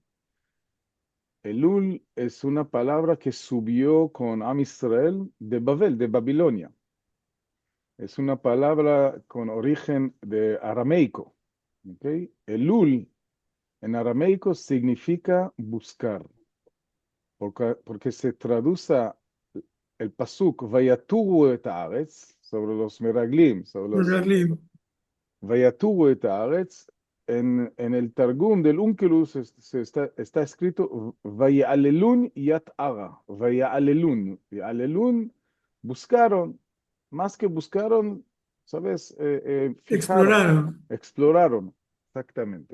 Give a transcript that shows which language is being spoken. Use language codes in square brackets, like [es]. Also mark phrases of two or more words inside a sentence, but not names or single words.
[es] Elul es una palabra que subió con [he] עם ישראל [es] de Babel, de Babilonia. Es una palabra con origen de arameico. ¿Ok? Elul en arameico significa buscar, porque se traduce el pasuk [he] ויתורו את הארץ [es] sobre los meraglim, sobre los Meraglim. [he] ויתורו את הארץ. [es] En el Targum del Unkelus está escrito [arc] ואלילו ית ארעא, [es] Vayalelun. Yalelun buscaron, más que buscaron, ¿sabes? Fijaron, Exploraron. exploraron, exactamente.